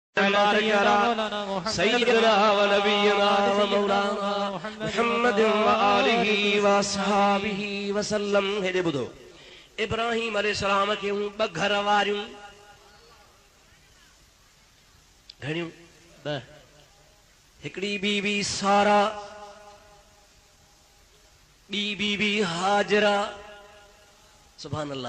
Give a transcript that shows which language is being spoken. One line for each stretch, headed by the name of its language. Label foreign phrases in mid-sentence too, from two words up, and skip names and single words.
Arabic: سيدنا ونبينا ومولانا محمد وآله وأصحابه وسلم.
Sindhi: हेॾे ॿुधो, इब्राहिम अलैहिस्सलाम खे ॿ घर वारियूं घणियूं ॿ, हिकिड़ी बीबी सारा, ॿी बीबी हाजरा।
Arabic: سبحان الله,